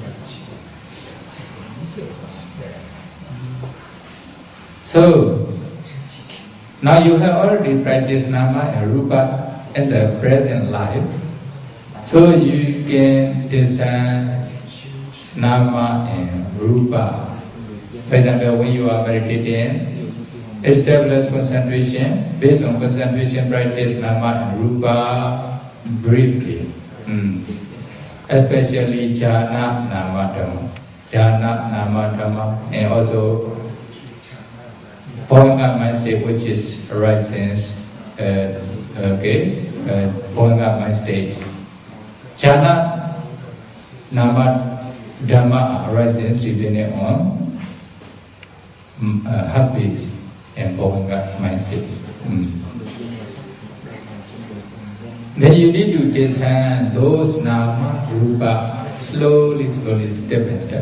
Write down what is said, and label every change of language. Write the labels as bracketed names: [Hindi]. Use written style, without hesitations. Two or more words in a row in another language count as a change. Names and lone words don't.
[English] So, now you have already practiced nama and rupa in the present life, so you can discern nama and rupa. For example, when you are meditating, establish concentration. Based on concentration, practice nama and rupa briefly. Especially [Pali] jhāna, nama, dhamma. Jhāna, nama, dhamma, [English] and also falling up mind state, which is arising, falling up mind state. [Pali] Jhāna, nama, dhamma [English] arising depending on habits and falling up mind state. Then you need to discern those [Pali] nama, rupa, [English] slowly, step by step.